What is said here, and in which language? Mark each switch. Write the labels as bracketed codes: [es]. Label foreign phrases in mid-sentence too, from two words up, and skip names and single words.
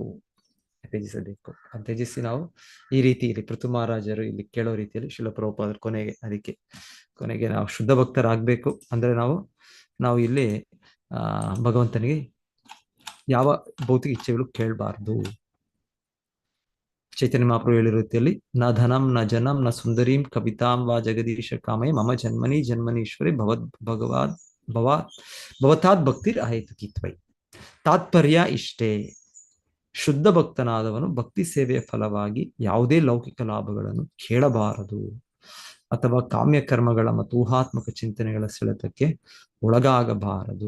[kn] ತ್ಯಜಿಸಿ ನಾವು ಈ ರೀತಿ ಇಲ್ಲಿ ಪೃಥು ಮಹಾರಾಜರು ಇಲ್ಲಿ ಕೇಳೋ ರೀತಿಯಲ್ಲಿ ಶಿಲ ಪ್ರಭುಪಾದರು ಕೊನೆಗೆ ನಾವು ಶುದ್ಧ ಭಕ್ತರಾಗಬೇಕು. ಅಂದ್ರೆ ನಾವು ಇಲ್ಲಿ ಭಗವಂತನಿಗೆ ಯಾವ ಭೌತಿಕ ಇಚ್ಛೆಗಳು ಕೇಳಬಾರ್ದು. ಚೈತನ್ಯ ಮಹಾಪ್ರಭು ಹೇಳಿರೋ ರೀತಿಯಲ್ಲಿ [sa] ನ ಧನಂ ನ ಜನಂ ನ ಸುಂದರೀಂ ಕವಿತಾಂ ವಾ ಜಗದೀಶ ಕಾಮಯ ಮಮ ಜನ್ಮನೀಶ್ವರಿ ಭವತಾದ್ ಭಕ್ತಿರ್ ಅಹೇತುಕಿತ್ವೈ. [kn] ತಾತ್ಪರ್ಯ ಇಷ್ಟೇ, ಶುದ್ಧ ಭಕ್ತನಾದವನು ಭಕ್ತಿ ಸೇವೆಯ ಫಲವಾಗಿ ಯಾವುದೇ ಲೌಕಿಕ ಲಾಭಗಳನ್ನು ಕೇಳಬಾರದು ಅಥವಾ ಕಾಮ್ಯ ಕರ್ಮಗಳ ಮತ್ತು ಊಹಾತ್ಮಕ ಚಿಂತನೆಗಳ ಸೆಳೆತಕ್ಕೆ ಒಳಗಾಗಬಾರದು.